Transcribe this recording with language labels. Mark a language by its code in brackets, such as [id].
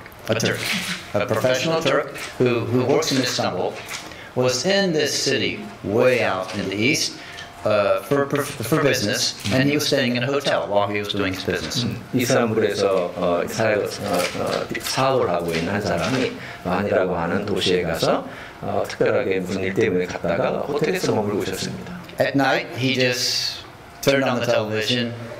[en] A Turk, a professional Turk who works in Istanbul, was in this city way out in the east for business, and he was staying in a hotel while he was doing his business. [ko] 이스탄불에서 사업을 하고 있는 한 사람이 반이라고 하는 도시에 가서 특별하게 무슨 일 때문에 갔다가 호텔에서 머물고 있었습니다. [en] At night, he just turned on the television.